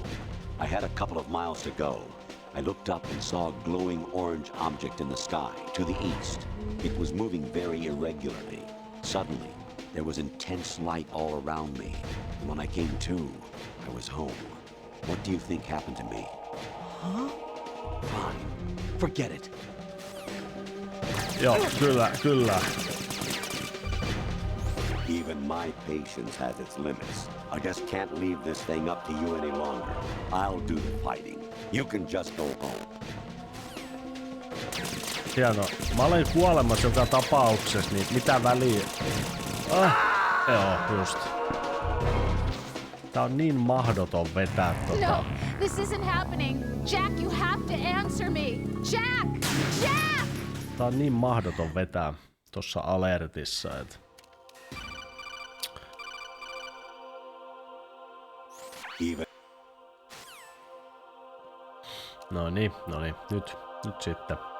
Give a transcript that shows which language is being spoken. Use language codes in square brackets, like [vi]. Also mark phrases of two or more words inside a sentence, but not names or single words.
[en] I had a couple of miles to go. I looked up and saw a glowing orange object in the sky to the east. It was moving very irregularly. Suddenly, there was intense light all around me. And when I came to, I was home. What do you think happened to me? Huh? Fine. Forget it. [fi] Joo, kyllä. [en] Even my patience has its limits. I just can't leave this thing up to you any longer. I'll do the fighting. You can just go home. [fi] Hienoa. Mä olen kuolemassa joka tapauksessa, niin mitä väliä? Joo, just. Tää on niin mahdoton vetää No, [en] this isn't happening. Jack, you have to answer me. Jack! [fi] Tää on niin mahdoton vetää tossa alertissa, et. Noniin, nyt sitten.